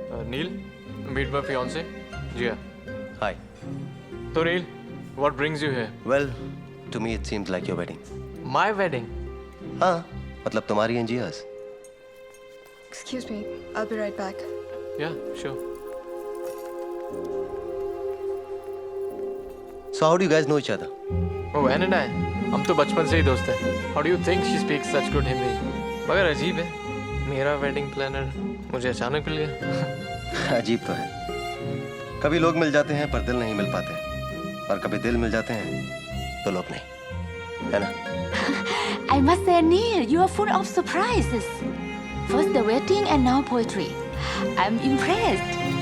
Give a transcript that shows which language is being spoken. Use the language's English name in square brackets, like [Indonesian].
[English] Neil, meet my fiance, Jia. Hi. So Neil, what brings you here? Well, to me it seems like your wedding. My wedding. [Hindi] हाँ, मतलब तुम्हारी [English] and Jia's. Excuse me, I'll be right back. Yeah, sure. So how do you guys know each other? Oh, Anne and I, [Hindi] हम तो बचपन से ही दोस्त हैं. [English] How do you think she speaks such good Hindi? [Hindi] मगर अजीब है, मेरा wedding planner मुझे अचानक मिल गया. अजीब तो है। कभी लोग मिल जाते हैं पर दिल नहीं मिल पाते, और कभी दिल मिल जाते हैं तो लोग नहीं, है ना? [English] I must say, Neil, you are full of surprises. First the wedding and now poetry. I'm impressed.